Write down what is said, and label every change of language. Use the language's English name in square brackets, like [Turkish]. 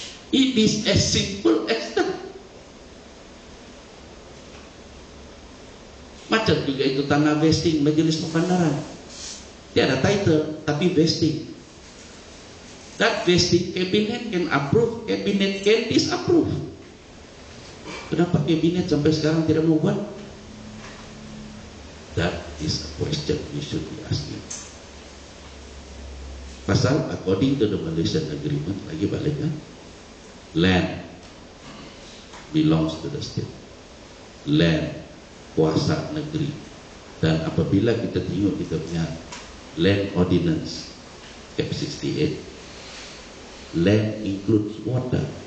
[English] It is as simple as that. [Malay] Macam juga itu tanah vesting Majelis Mukandaran. Dia ada title, tapi vesting. [English] That vesting cabinet can approve, cabinet can disapprove. [Malay] Kenapa kabinet sampai sekarang tidak mau buat? [English] That is a question we should be asking. [Malay] Pasal [English] according to the Malaysian agreement, [Malay] lagi balik kan, [English] land belongs to the state. [Malay] Land kuasa negeri. Dan apabila kita tengok kita punya land ordinance Cap 68, [English] land includes water.